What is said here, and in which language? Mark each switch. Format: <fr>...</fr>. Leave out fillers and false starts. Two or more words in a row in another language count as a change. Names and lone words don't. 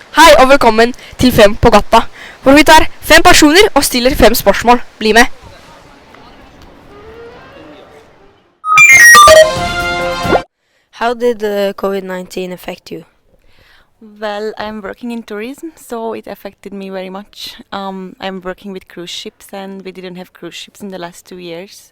<no>Hei og velkommen til Fem på gata, hvor vi tar 5 personer og stiller 5 spørsmål. Bli med!</no> <en>How did COVID-19 affect you? Well, I'm working in tourism, so it affected me very much. I'm working with cruise ships, and we didn't have cruise ships in the last 2 years.</en>